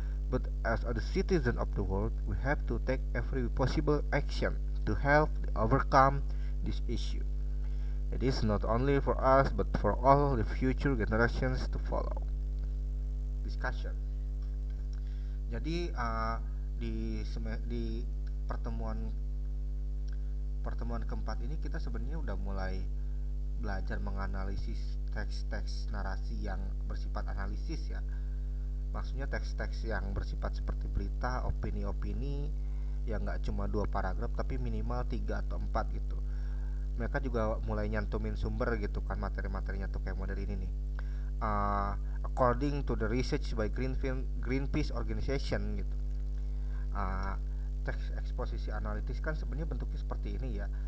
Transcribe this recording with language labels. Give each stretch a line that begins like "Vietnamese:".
English: But as a citizen of the world, we have to take every possible action to help overcome this issue. It is not only for us, but for all the future generations to follow. Discussion.
Indonesian: Jadi di pertemuan keempat ini kita sebenarnya udah mulai belajar menganalisis teks-teks narasi yang bersifat analisis ya. Maksudnya teks-teks yang bersifat seperti berita, opini-opini yang nggak cuma 2 paragraf tapi minimal 3 atau 4 gitu. Mereka juga mulai nyantumin sumber gitu kan, materi-materinya tuh kayak model ini nih.
English: According to the research by Greenpeace organization
Indonesian: gitu. Teks eksposisi analitis kan sebenarnya bentuknya seperti ini ya.